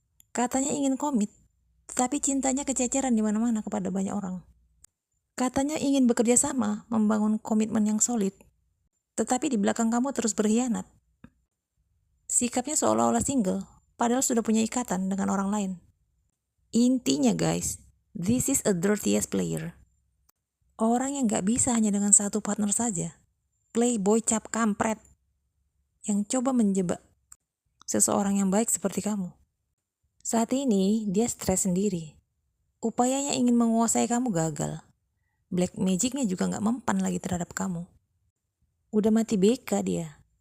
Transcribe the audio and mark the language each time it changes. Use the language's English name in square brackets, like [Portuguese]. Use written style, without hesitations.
[Indonesian] Katanya ingin komit, tetapi cintanya kececeran di mana-mana kepada banyak orang. Katanya ingin bekerja sama, membangun komitmen yang solid, tetapi di belakang kamu terus berkhianat. Sikapnya seolah-olah single, padahal sudah punya ikatan dengan orang lain. Intinya [English] guys, this is a dirtiest player. [Indonesian] Orang yang gak bisa hanya dengan satu partner saja. Playboy cap kampret. Yang coba menjebak seseorang yang baik seperti kamu. Saat ini dia stres sendiri. Upayanya ingin menguasai kamu gagal. Black magicnya juga gak mempan lagi terhadap kamu. Udah mati beka dia.